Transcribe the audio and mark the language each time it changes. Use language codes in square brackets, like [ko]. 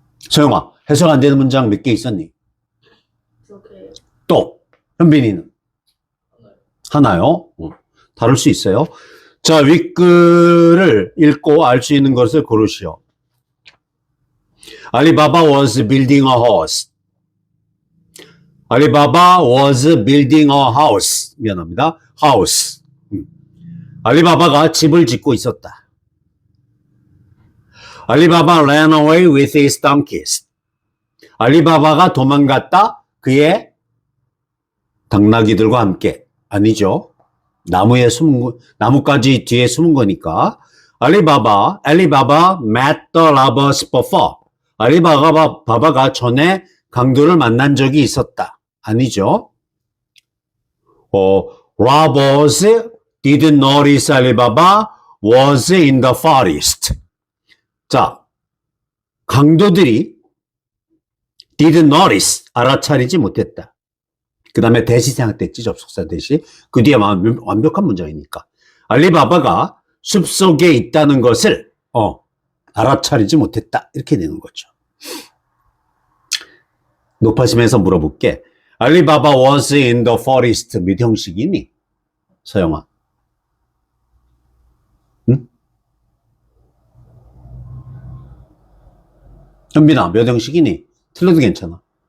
[ko] 소영아, 해석 안 되는 문장 몇 개 있었니? 저게 또 현빈이는? 하나요? 다를 수 있어요. 자, 윗글을 읽고 알 수 있는 것을 고르시오. [en] 알리바바 was building a house. 알리바바 was building a house. [ko] 미안합니다. house. 알리바바가 집을 짓고 있었다. [en] 알리바바 ran away with his donkeys. [ko] 알리바바가 도망갔다. 그의 당나귀들과 함께. 아니죠. 나무에 숨은, 나뭇가지 뒤에 숨은 거니까. [en] 알리바바 met the robbers before. [ko] 알리바바가 전에 강도를 만난 적이 있었다. 아니죠. [en] robbers didn't notice Alibaba was in the forest. [ko] 자, 강도들이 [en] didn't notice, [ko] 알아차리지 못했다. 그 다음에 대시 생략됐지, 접속사 대시. 그 뒤에 완벽한 문장이니까. 알리바바가 숲속에 있다는 것을 알아차리지 못했다. 이렇게 되는 거죠. 높아지면서 물어볼게. [en] 알리바바 was in the forest [ko] 몇 형식이니? 서영아. 응? 현빈아, 몇 형식이니? 틀려도 괜찮아.